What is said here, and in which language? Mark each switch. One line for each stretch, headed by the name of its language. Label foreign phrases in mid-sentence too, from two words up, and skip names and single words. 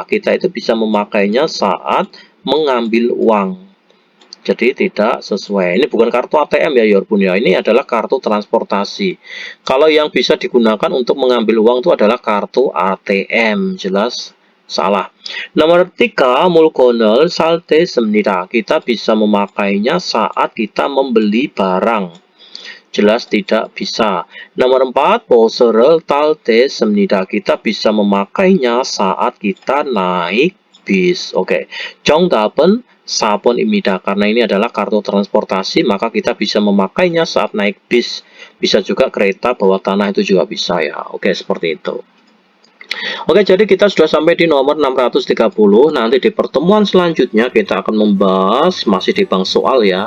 Indonesian: Kita itu bisa memakainya saat mengambil uang. Jadi tidak sesuai. Ini bukan kartu ATM ya, Yorbun ya. Ini adalah kartu transportasi. Kalau yang bisa digunakan untuk mengambil uang itu adalah kartu ATM. Jelas salah. Nomor 3,
Korean: 물건을 살 때 씁니다.
Indonesian: Kita bisa memakainya saat kita membeli barang. Jelas tidak bisa. Nomor 4,
Korean: 버스를 탈 때 씁니다.
Indonesian: Kita bisa memakainya saat kita naik bis. Oke.
Korean: 정답은 4번입니다.
Indonesian: Karena ini adalah kartu transportasi, maka kita bisa memakainya saat naik bis. Bisa juga kereta bawah tanah itu juga bisa ya. Oke, seperti itu. Oke, jadi kita sudah sampai di nomor 630. Nanti di pertemuan selanjutnya kita akan membahas masih di bank soal ya.